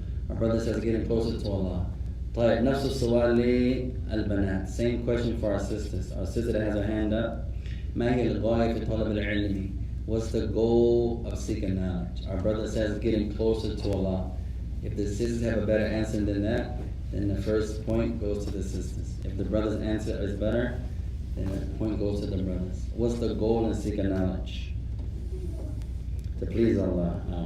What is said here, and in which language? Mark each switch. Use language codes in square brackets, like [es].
[en] Our brother says getting closer to Allah. [ar] طيب, نفس السؤال للبنات. [en] Same question for our sisters. Our sister that has her hand up. [ar] ما هي الغاية في طلب العلم? [en] What's the goal of seeking knowledge? Our brother says getting closer to Allah. If the sisters have a better answer than that, then the first point goes to the sisters. If the brother's answer is better, then the point goes to the brothers. What's the goal in seeking knowledge? To please Allah.